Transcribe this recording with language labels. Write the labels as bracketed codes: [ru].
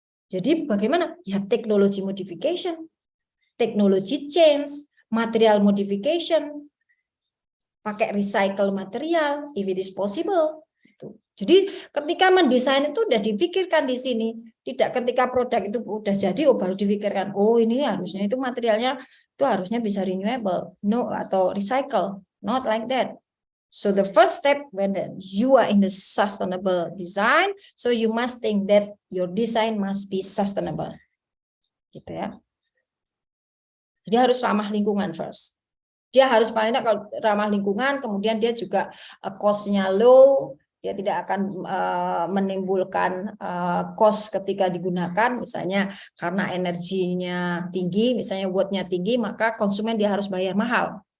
[id] Jadi bagaimana? Ya teknologi [en] modification, teknologi change, material modification, pakai recycle material, if it is possible. [id] Jadi ketika mendesain itu udah dipikirkan di sini, tidak ketika produk itu udah jadi baru dipikirkan, oh ini harusnya itu materialnya itu harusnya bisa renewable, no atau recycle, [en] not like that. So the first step when you are in the sustainable design, so you must think that your design must be sustainable, [id] gitu ya. Jadi harus ramah lingkungan first. Dia harus paling tidak kalau ramah lingkungan, kemudian dia juga cost-nya low. Dia tidak akan menimbulkan cost ketika digunakan, misalnya karena energinya tinggi, misalnya watt-nya tinggi, maka konsumen dia harus bayar mahal.